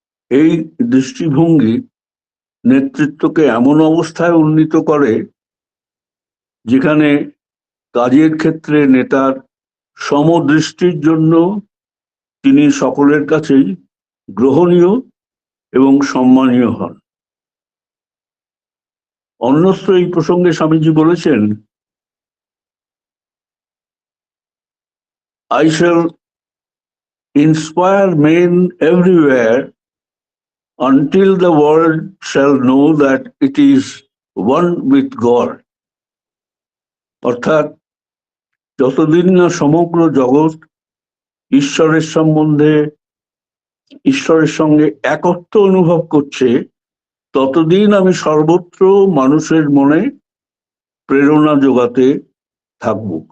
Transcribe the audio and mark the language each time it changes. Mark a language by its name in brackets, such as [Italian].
[Bangla] এই দৃষ্টিভঙ্গি নেতৃত্বকে এমন অবস্থায় উন্নীত করে যেখানে কাজের ক্ষেত্রে নেতার সমদৃষ্টির জন্য তিনি সকলের কাছেই গ্রহণীয় এবং সম্মানীয় হন। অন্যত্র এই প্রসঙ্গে স্বামীজি বলেছেন, [English] I shall inspire men everywhere until the world shall know that it is one with God. [Bangla] অর্থাৎ যতদিন না সমগ্র জগৎ ঈশ্বরের সম্বন্ধে, ঈশ্বরের সঙ্গে একত্ব অনুভব করছে, ততদিন আমি সর্বত্র মানুষের মনে প্রেরণা যোগাতে থাকব।